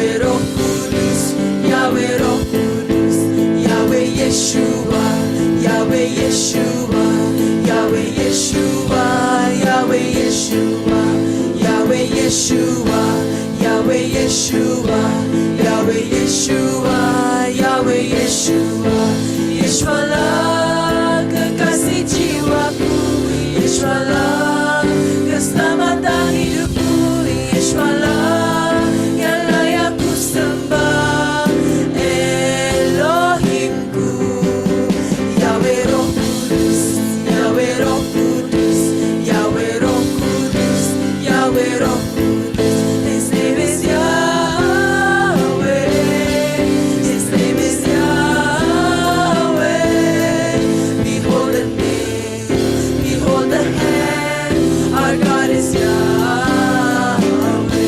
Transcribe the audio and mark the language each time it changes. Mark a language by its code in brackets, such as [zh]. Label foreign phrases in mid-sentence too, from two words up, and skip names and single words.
[id] Roh Kudus, Yahweh Roh Kudus, Yahweh Yeshua, Yahweh Yeshua, Yahweh Yeshua, Yahweh Yeshua, Yahweh Yeshua, Yahweh Yeshua, Yahweh Yeshua, Yahweh Yeshua, Yeshua kekasih jiwaku, Yeshua keselamatan hidupku, Yeshua yang layak ku sembah, Elohimku. Yahweh Roh Kudus, Yahweh Roh Kudus, Yahweh Roh Kudus, Yahweh Roh Kudus. [en] His name is Yahweh, His name is Yahweh. Behold the name, behold the hand, our God is Yahweh.